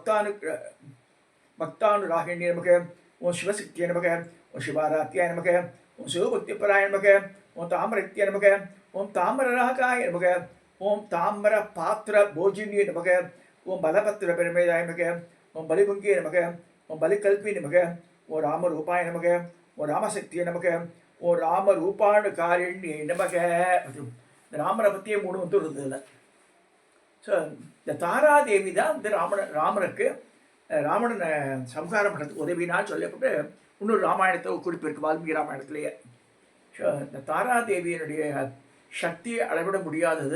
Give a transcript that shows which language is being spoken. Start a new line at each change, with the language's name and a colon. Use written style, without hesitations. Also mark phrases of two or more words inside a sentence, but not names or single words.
Sanskrit: भक्तानुरागिण्ये नमः, ओम शिवशक्तिये नमः, ओम शिवारात्याय नमः, ओम शिवभक्तिपराय नमः, ओम ताम्रत्ये नमः, ओम ताम्रराकाय नमः, ओम ताम्रपात्रभोजिन्ये नमः, ओम बलपत्रपरिमेदाय नमः, ओम बलिभुङ्गे नमः, ओम बलिकल्पिने नमः, ओम रामरूपाय नमः, ओम रामशक्तिये नमः, ओम रामरूपाणुकारिण्ये नमः.
Tamil: இந்த ராமரை பற்றியே 3 வந்துடுறது இல்லை. ஸோ இந்த தாராதேவி தான் வந்து ராமனுக்கு ராவணனை சம்ஹாரம் பண்ணுறதுக்கு உதவினான்னு சொல்லப்பட்டு இன்னொரு ராமாயணத்தை குறிப்பிருக்கு, வால்மீகி ராமாயணத்திலேயே. ஸோ இந்த தாராதேவியினுடைய சக்தியை அளவிட முடியாதது.